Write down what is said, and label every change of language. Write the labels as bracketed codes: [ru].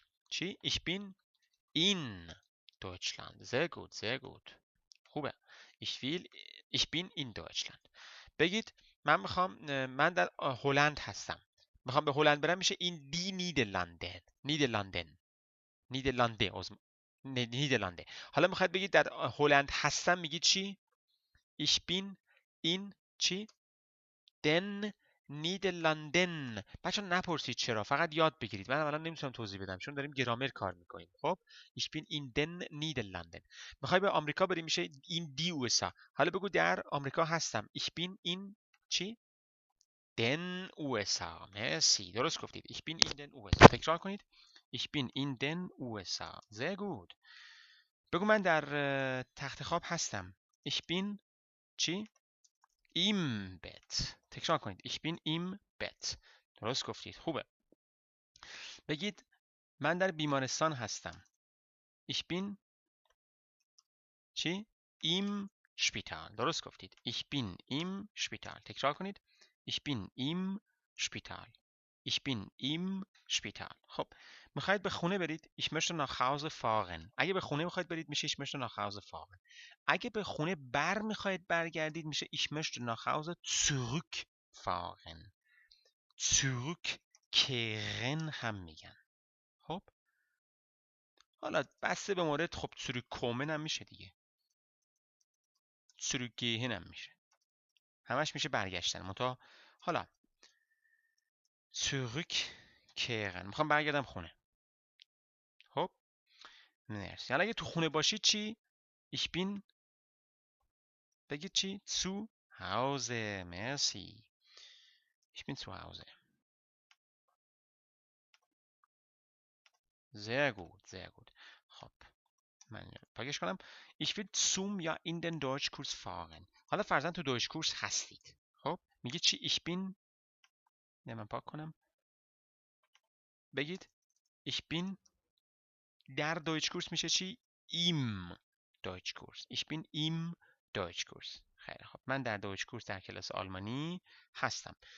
[de] چی؟ Ich bin in Deutschland. Sehr gut, sehr gut. [fa] خوبه. [de] Ich bin in Deutschland. [fa] بگید من میخوام، من در هلند هستم. میخوام به هلند برم میشه این دی نیدرلندن. نیدرلنده. نیدرلنده. حالا میخواید بگید در هلند هستم میگید چی؟ [de] Ich bin in [fa] چی؟ [de] den [fa] نیدرلندن. بچه نپرسید چرا، فقط یاد بگیرید. من الان نمیتونم توضیح بدم چون داریم گرامر کار میکنیم. [de] خب ich bin in den نیدرلندن. [fa] میخوای به آمریکا بری میشه [de] in die USA. [fa] حالا بگو در آمریکا هستم. [de] ich bin in چی؟ den USA. [fa] مرسی درست گفتید. [de] ich bin in den USA. [fa] تکرار کنید. [de] ich bin in den USA. sehr gut. [fa] بگو من در تخت خواب هستم. [de] ich bin چی؟ im Bett. [fa] تکرار کنید. [de] Ich bin im Bett. [fa] درست گفتید. خوبه. بگید من در بیمارستان هستم. [de] Ich bin چی؟ im Spital. [fa] درست گفتید. [de] Ich bin im Spital. [fa] تکرار کنید. [de] Ich bin im Spital. Ich bin im Spital. [fa] خب میخواید به خونه برید. [de] Ich möchte nach Hause fahren. [fa] اگه به خونه میخواید برید میشه [de] ich möchte nach Hause fahren. [fa] اگه به خونه میخواید برگردید میشه [de] ich möchte nach Hause zurückfahren. [fa] zurückkehren هم میگن. خب حالا بسته به مورد خب zurückkommen هم میشه دیگه. zurückgehen هم میشه. همش میشه برگشتن. منتها حالا zurückkehren میخوام برگردم خونه. خب مرسی. حالا اگه تو خونه باشید چی؟ [de] ich bin [fa] بگید چی؟ [de] zu Hause. مرسی. ich bin zu Hause. sehr gut, sehr gut. [fa] خب من پاکش کنم. [de] Ich will zum یا in den Deutschkurs fahren. [fa] حالا فرضاً تو دویچ هستید. خب میگید چی؟ [de] ich bin [fa] نه من پاک کنم. بگید [de] ich bin [fa] در دویچ میشه چی؟ [de] im Deutschkurs. Ich bin im Deutschkurs. [fa] خیلی خب من در دویچ در کلاس آلمانی هستم.